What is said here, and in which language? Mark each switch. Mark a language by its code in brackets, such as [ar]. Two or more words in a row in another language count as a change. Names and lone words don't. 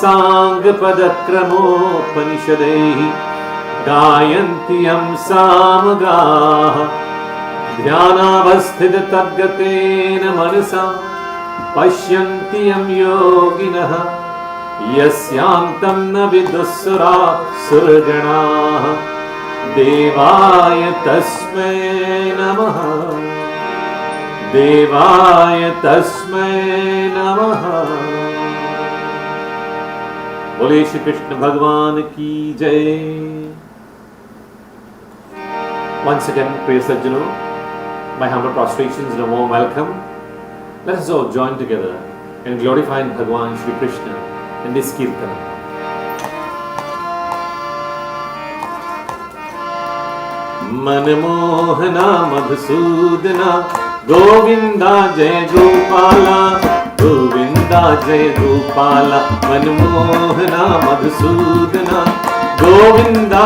[sa] साङ्गपदक्रमोपनिषदैः गायन्ति यं सामगाः ध्यानावस्थिततद्गतेन मनसा पश्यन्ति यं योगिनः यस्यान्तं न विदुःसुरासुरगणाः देवाय तस्मै नमः देवाय तस्मै नमः। [hi] बोले श्री कृष्ण भगवान की जय। [en] Once again, praise Sajjano, my humble prostrations and a warm welcome. Let us all join together in glorifying Bhagwan Shri Krishna in this Kirtana. [hi] मनमोहना मधुसूदना गोविंदा जय गोपाला गोविंदा जय गोपाला मनमोहना मधुसूदना गोविंदा